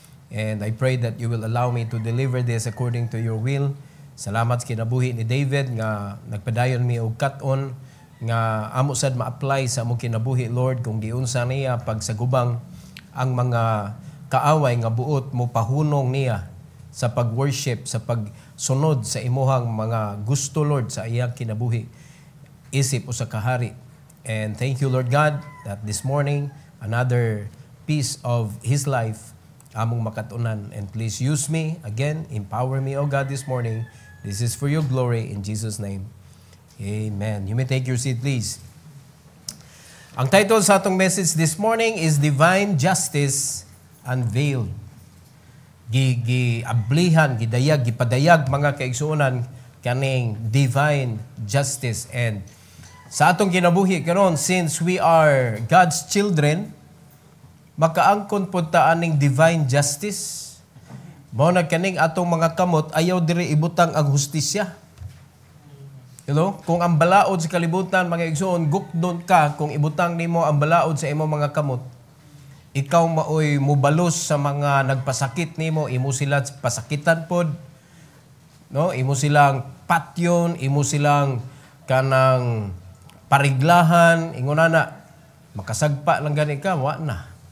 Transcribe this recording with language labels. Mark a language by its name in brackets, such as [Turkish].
[English] And I pray that you will allow me to deliver this according to your will. [Cebuano] Salamat sa kinabuhi ni David nga nagpadayon mi og kat-on nga amo sad ma-apply sa among kinabuhi, Lord, kung giunsa niya pagsagubang ang mga kaaway nga buot mo pahunong niya sa pag-worship, sa pagsunod sa imuhang mga gusto, Lord, sa iyang kinabuhi, isip o sa kahari. [English] And thank you, Lord God, that this morning another piece of His life [Cebuano] among makatunan. [English] And please use me again, empower me, O God, this morning. This is for your glory in Jesus' name. Amen. You may take your seat, please. Ang title sa atong message this morning is Divine Justice Unveiled. [Cebuano] Giablihan, gidayag, gipadayag mga kaigsuonan kaning divine justice. And sa atong kinabuhi karon, [English] since we are God's children, [Cebuano] makaangkon po ta aning divine justice. Mao na kaning atong mga kamot ayaw diri ibutang ang hustisya. [English] Hello? [Cebuano] Kung ang balaod sa kalibutan mga igsoon, gukdon ka kung ibutang nimo ang balaod sa imong mga kamot. Ikaw maoy mubalos sa mga nagpasakit nimo, imo sila pasakitan pod. No, imo silang patyon, imo silang kanang pariglahan, ingonana, makasagpa lang gani ka, wa na.